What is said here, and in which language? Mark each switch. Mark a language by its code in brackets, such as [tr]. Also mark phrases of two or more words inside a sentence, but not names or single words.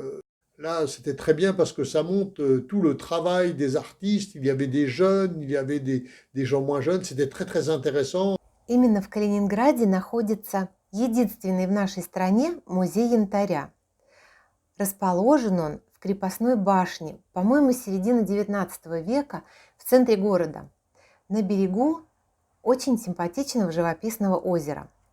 [fr] Là, c'était très bien parce que ça montre tout le travail des artistes. Il y avait des jeunes, il y avait des gens moins jeunes. C'était très, très intéressant. [ru] Именно в Калининграде находится единственный в нашей стране музей янтаря. Расположен он в крепостной башне, по-моему, с середины XIX века в центре города, на берегу очень симпатичного живописного озера.